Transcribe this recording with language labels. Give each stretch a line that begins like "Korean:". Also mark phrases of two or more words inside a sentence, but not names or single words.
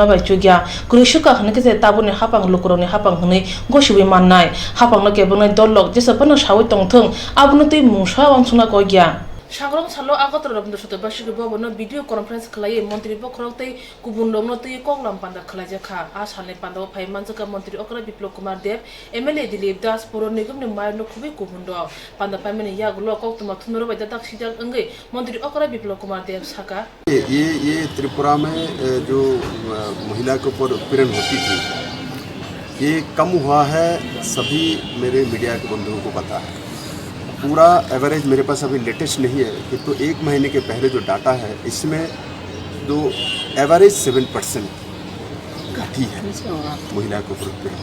Kok Borok: बाय जुगिया गुरुसुका खने केसे ताबुनि हापां लुकरनि हापां हनै गसिबै माननाय हापांनो केबंनाय दलक जेसापनो सावै तंथों आबुनो तै मुसा वांसुना गया सांग्रां सालो आगतरा रबीन्द्र सतबासिक भवनो भिडियो कन्फरेंस खलायै मन्त्रि बखरतै गुबुन दंनो तै कगलाम पान्दा खलायजाखा आसालनि पान्दाव फाय मानजाका मन्त्रि अकरा बिप्लव कुमार देव एमएलए दिलीप दास पौर निगमनि मायरनो खुबै गुबुन द पान्दा फायमनि यागुलो कक्तमा थुनरो बायदा दाखसिजाक अंगै मन्त्रि अकरा बिप्लव कुमार देव साका
Hindi: ये त्रिपुरा में जो महिला के ऊपर उत्पीड़न होती थी ये कम हुआ है। सभी मेरे मीडिया के बंधुओं को पता है। पूरा एवरेज मेरे पास अभी लेटेस्ट नहीं है कि तो 1 महीने के पहले जो डाटा है इसमें जो एवरेज 7% घटी है महिला के ऊपर उत्पीड़न।